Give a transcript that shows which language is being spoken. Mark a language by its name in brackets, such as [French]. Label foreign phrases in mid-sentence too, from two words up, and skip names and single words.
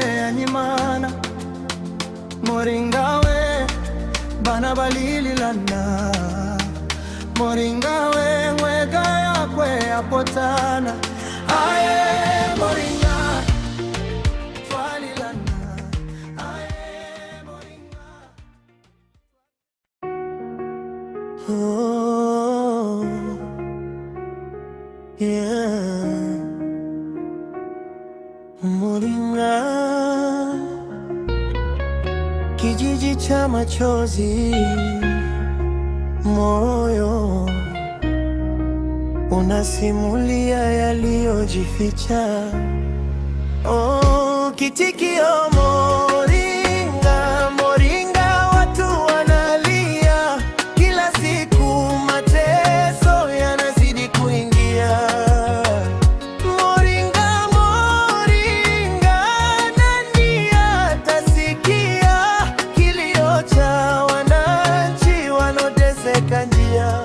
[Sukuma] nyimana moringawe bana balililana moringawe mwega yakwe apotana aye moringa twalilana aye moringa [English] oh yeah [Swahili] moringa kijiji cha machozi, moyo unasimulia yaliyojificha. Oh, kitikio moringa, moringa, watu wanalia kila siku, mateso yanazidi kuingia. Moringa, moringa, nani atasikia kilio cha wananchi wanaoteseka njia?